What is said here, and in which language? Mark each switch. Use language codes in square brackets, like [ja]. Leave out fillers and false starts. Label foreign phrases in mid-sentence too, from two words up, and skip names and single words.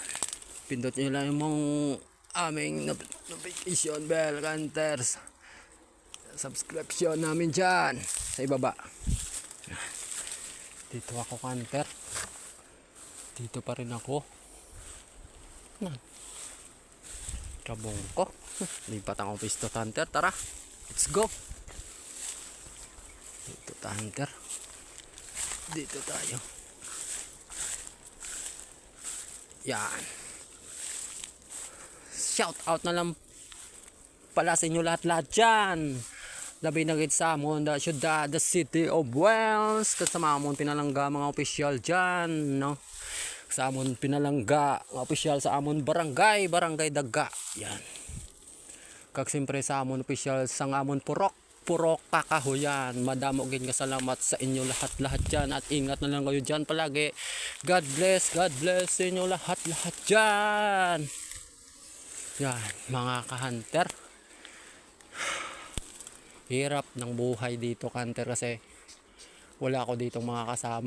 [tl] Pindot nyo lang yung aming [en] notification bell hunters. [tl] Subscription namin dyan sa ibaba. Dito ako hunter. Dito pa rin ako. Kabong ko. Lipat ang office to hunter. Tara. [en] Let's go. [tl] Dito to hunter. Dito tayo. Yan. [en] Shout out [tl] na lang pala sa inyo lahat-lahat dyan. [hil] Labi na git sa amon da syudad, [en] the city of Wales. [hil] Kasama amon pinalangga mga opisyal dyan, no? Sa amon pinalangga mga opisyal sa amon barangay Daga. [tl] Yan. [hil] Kag siyempre sa amon opisyal sa amon purok kakahuyan. Madamo gin nga salamat sa inyo lahat-lahat dyan. [tl] At ingat na lang kayo dyan palagi. [en] God bless [tl] sa inyo lahat-lahat dyan. Yan, mga ka-hunter. Hirap ng buhay dito, hunter, kasi wala ako ditong mga kasama.